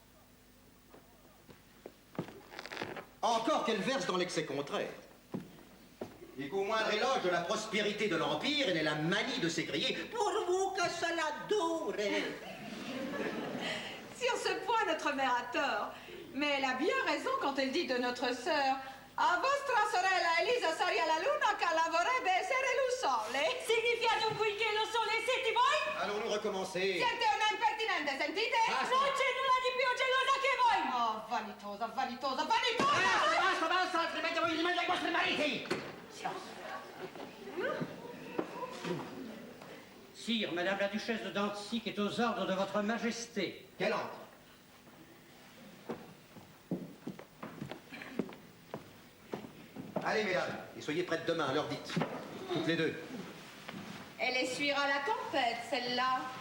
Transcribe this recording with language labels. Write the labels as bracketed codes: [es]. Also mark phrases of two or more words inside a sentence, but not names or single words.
[fr] Encore qu'elle verse dans l'excès contraire. Et qu'au moindre éloge de la prospérité de l'Empire, elle ait la manie de s'écrier « Pour vous que cela dure !» Sur ce point, notre mère a tort. Mais elle a bien raison quand elle dit de notre sœur [it] « A vostra sorella Elisa saria la luna che la vorrebbe essere il sole ». Significa dunque che lo sole siete voi? Allons-nous recommencer? Siete una impertinente, sentite? Non c'è nulla di più gelosa che voi! Oh, vanitosa, vanitosa, vanitosa! Basta, basta, altrimenti voi li mandi ai vostri mariti! [fr] Sire, Madame la Duchesse de Dantzig est aux ordres de votre majesté. Qu'elle entre. Allez, mesdames, et soyez prêtes demain, à l'heure dite. Toutes les deux. Elle essuiera la tempête, celle-là.